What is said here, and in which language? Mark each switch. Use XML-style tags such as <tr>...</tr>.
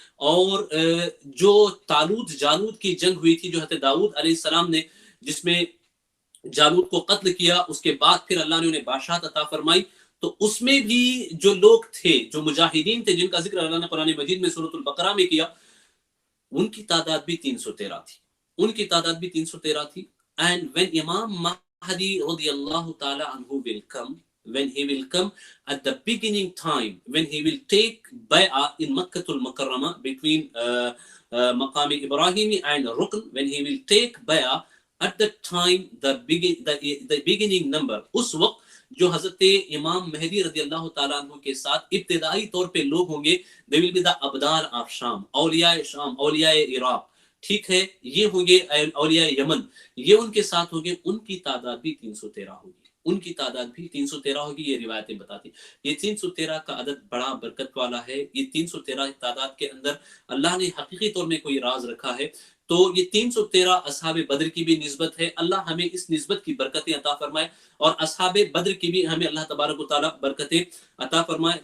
<ur>اور جو طالوت جالوت کی جنگ ہوئی تھی, جو حضرت داؤد علیہ السلام نے, جس میں جالوت کو قتل کیا, اس کے بعد پھر اللہ نے انہیں بادشاہت عطا فرمائی, تو اس میں بھی جو لوگ تھے, جو مجاہدین تھے, جن کا ذکر اللہ نے قرآن مجید میں سورۃ البقرہ میں کیا, ان کی تعداد بھی 313 تھی. ان کی تعداد بھی 313 تھی.</ur> <en>and when Imam Mahdi radiallahu ta'ala anhu will come, when he will come at the beginning time, when he will take bay'ah in Makkah al-Mukarramah between Maqam Ibrahimi and Rukn, when he will take bay'ah, at that time the beginning number,</en> <ur>اس وقت جو حضرت امام مہدی رضی اللہ تعالیٰ عنہ کے ساتھ ابتدائی طور پہ لوگ ہوں گے,</ur> <en>they will be the</en> <ur>Abdal of شام, اولیاء شام, اولیاء عراق, ٹھیک ہے, یہ ہوں گے اولیاء یمن, یہ ان کے ساتھ ہوں گے. ان کی تعداد بھی 313 ہوگی, ان کی تعداد بھی 313 ہوگی. یہ روایتیں بتاتی. یہ 313 کا عدد بڑا برکت والا ہے. یہ 313 تعداد کے اندر اللہ نے حقیقی طور میں کوئی راز رکھا ہے. تو یہ 313 اصحاب بدر کی بھی نسبت ہے. اللہ ہمیں اس نسبت کی برکتیں عطا فرمائے, اور اصحاب بدر کی بھی ہمیں اللہ تبارک و تعالیٰ برکتیں عطا فرمائے.</ur>